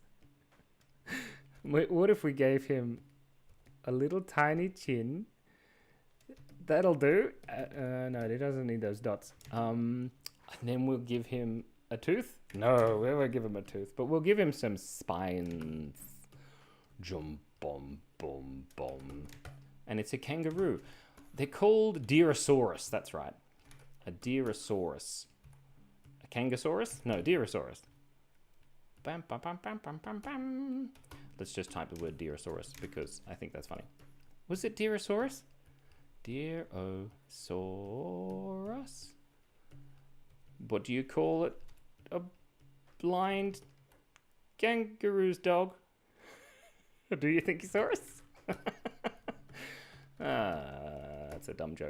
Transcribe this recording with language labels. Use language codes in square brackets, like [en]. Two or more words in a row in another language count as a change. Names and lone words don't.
[en] What if we gave him a little tiny chin? That'll do. No, he doesn't need those dots. And then we'll give him a tooth. No, we won't give him a tooth, but we'll give him some spines. Jum, bom, bom, bom. And it's a kangaroo. They're called Deerosaurus. That's right. A Deerosaurus. A Kangasaurus? No, Deerosaurus. Bam, bam, bam, bam, bam, bam, bam. Let's just type the word Deerosaurus because I think that's funny. Was it Deerosaurus? Deerosaurus? What do you call it? A blind kangaroo's dog? Do you think Saurus? That's a dumb joke.